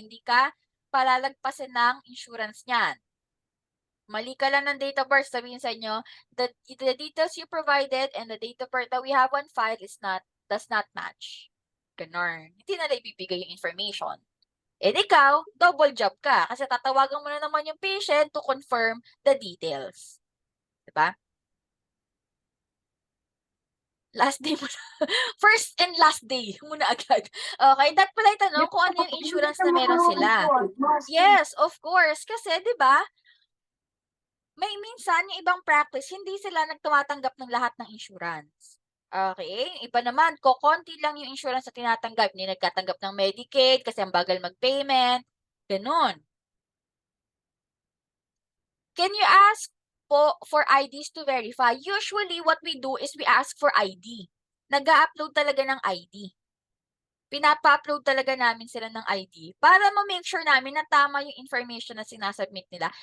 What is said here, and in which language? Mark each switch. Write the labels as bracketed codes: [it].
[tl] Hindi ka palalagpasin ng insurance niyan. Mali ka lang ng date of birth, sabihin sa inyo, [en] the details you provided and the date of birth that we have on file does not match. [tl] Ganon. Hindi na ibibigay yung information. And ikaw, double job ka kasi tatawagan mo na naman yung patient to confirm the details. Diba? Last day mo na. First and last day muna agad. Okay, that pala itanong kung ano yung insurance na meron sila. Yes, of course. Kasi, di ba, may minsan yung ibang practice, hindi sila nagtumatanggap ng lahat ng insurance. Okay? Iba naman, konti lang yung insurance na tinatanggap. Hindi nagkatanggap ng Medicaid kasi ang bagal mag-payment. Ganon. [en] Can you ask for IDs to verify? Usually, what we do is we ask for ID. [tl] Nag-upload talaga ng ID. Pinapa-upload talaga namin sila ng ID para ma-make sure namin na tama yung information na sinasubmit nila.